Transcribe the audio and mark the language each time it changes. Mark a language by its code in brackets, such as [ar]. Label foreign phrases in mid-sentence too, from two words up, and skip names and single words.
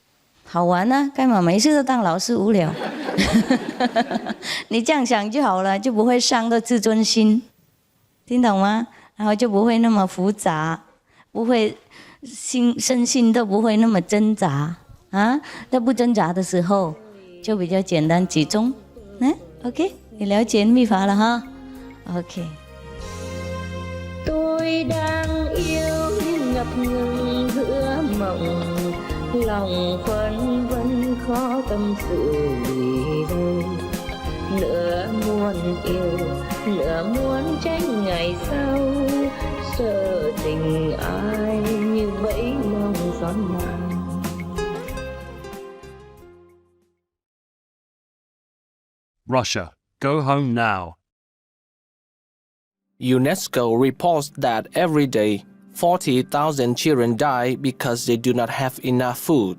[zh] 好玩啊，干嘛没事都当老师无聊？你这样想就好了，就不会伤到自尊心。听懂吗？然后就不会那么复杂，不会身心都不会那么挣扎啊。在不挣扎的时候，就比较简单集中。OK， 你了解秘法了哈 ？OK。 [vi] Tôi đang yêu ngập ngừng giữa mộng, lòng phân vân khó tâm sự vì đâu. Nửa muốn yêu, nửa muốn tránh ngày sau, sợ tình ai như bẫy mong gió nào. [en] Russia, go home now. UNESCO reports that every day, 40,000 children die because they do not have enough food.